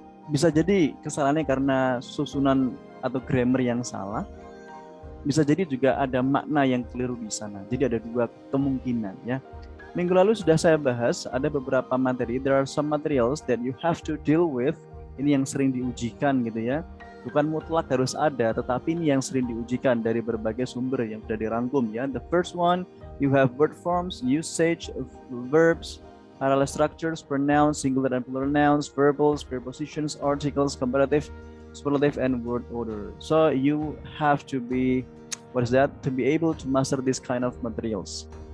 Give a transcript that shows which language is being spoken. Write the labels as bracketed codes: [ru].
[id] Bisa jadi kesalahannya karena susunan atau grammar yang salah. Bisa jadi juga ada makna yang keliru di sana. Jadi ada dua kemungkinan, ya. Minggu lalu sudah saya bahas ada beberapa materi. [en] There are some materials that you have to deal with. [id] Ini yang sering diujikan gitu ya. Bukan mutlak harus ada, tetapi ini yang sering diujikan dari berbagai sumber yang sudah dirangkum, ya. [en] The first one, you have word forms, usage of verbs, parallel structures, pronouns, singular and plural nouns, verbals, prepositions, articles, comparative, superlative, and word order. So you have to be, what is that? To be able to master this kind of materials.